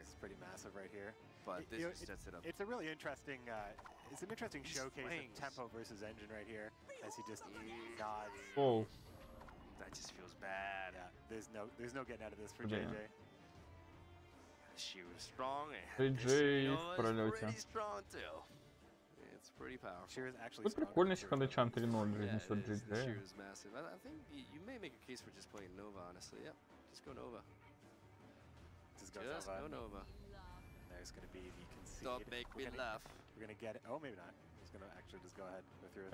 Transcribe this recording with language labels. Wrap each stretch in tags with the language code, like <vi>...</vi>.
<en>It's pretty massive right here. But this just sets it up. It's a really interesting, it's an interesting showcase of tempo versus engine right here, as he just nods. Oh. That just feels bad. Yeah, there's no getting out of this for JJ. She was strong.</en> <ru>JJ в пролете.</ru> <en>Pretty strong too. It's pretty powerful. She was actually.</en> <ru>Вот прикольно, если Хана-чан 3-0 разнесет JJ.</ru> <en>She was massive. I think you may make a case for just playing Nova, honestly. Yep, just go Nova. Just go Nova. There's going to be the concede. Don't make me laugh. We're going to get it. Oh, maybe not. He's going to actually just go ahead and go through it.</en>